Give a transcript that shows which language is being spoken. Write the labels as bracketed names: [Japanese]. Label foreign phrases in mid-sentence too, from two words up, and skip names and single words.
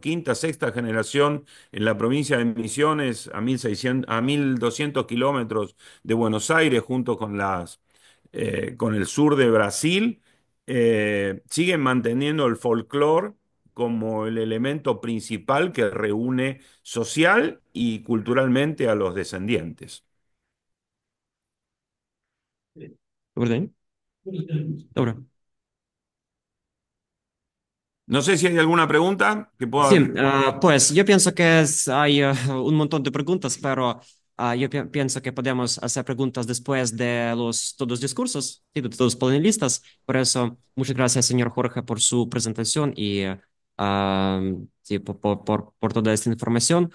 [Spanish] Quinta, sexta generación en la provincia de Misiones, a 1600, a 1200 kilómetros de Buenos Aires, junto con con el sur de Brasil, siguen manteniendo el folclore como el elemento principal que reúne social y culturalmente a los descendientes. [Ukrainian] Добрий день. Добре. [Spanish] No sé si hay alguna pregunta que Sí, pueda... pues yo pienso que hay un montón de preguntas, pero yo pienso que podemos hacer preguntas después de todos los discursos, sí, de todos los panelistas. Por eso, muchas gracias, señor Jorge, por su presentación y sí, por toda esta información.